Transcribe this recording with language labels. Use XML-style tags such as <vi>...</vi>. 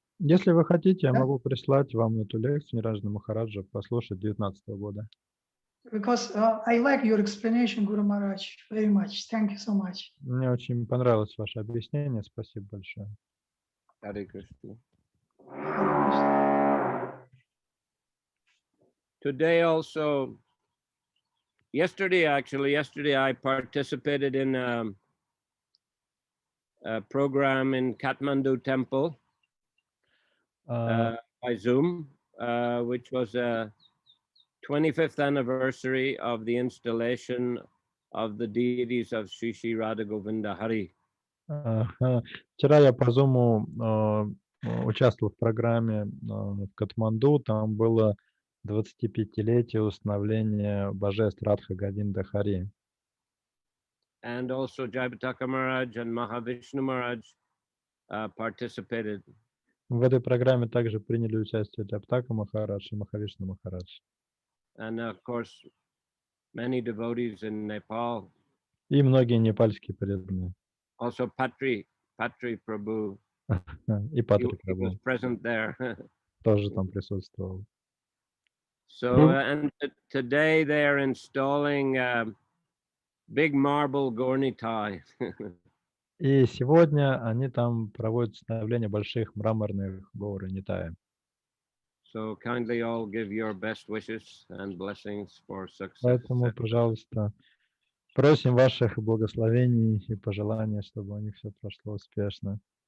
<ru>Если вы хотите, я могу прислать вам эту лекцию Нираджа Махараджа послушать 2019 года.</ru> <en>Because I like your explanation, Guru Maharaj, very much. Thank you so much.</en> <ru>Мне очень понравилось ваше объяснение. Спасибо большое.</ru> <en>Hare Krishna. Today also, yesterday I participated in a program in Kathmandu temple by Zoom, which was a 25th anniversary of the installation of the deities of Shri Shri Radha Govinda Hari.</en> <ru>Вчера я по Zoom участвовал в программе в Катманду. Там было 25-летие установления божеств Радха Говинда Хари.</ru> <en>And also Jayapataka Maharaj and Mahavishnu Maharaj participated.</en> <ru>В этой программе также приняли участие Джайапатака Махарадж и Махавишну Махарадж.</ru> <en>And of course, many devotees in Nepal.</en> <ru>И многие непальские преданные.</ru> <en>Also Patri Prabhu.</en> <ru>И Патри</ru> <en>He was</en> <ru>Прабhu</ru> <en>present there.</en> <ru>тоже там присутствовал.</ru> <en>So, and today they are installing big marble gornitai.</en> <ru>И сегодня они там проводят установление больших мраморных гор Нитая.</ru> <en>So kindly all give your best wishes and blessings for success.</en> <ru>Поэтому, пожалуйста, просим ваших благословений и пожеланий, чтобы у них все прошло успешно.</ru>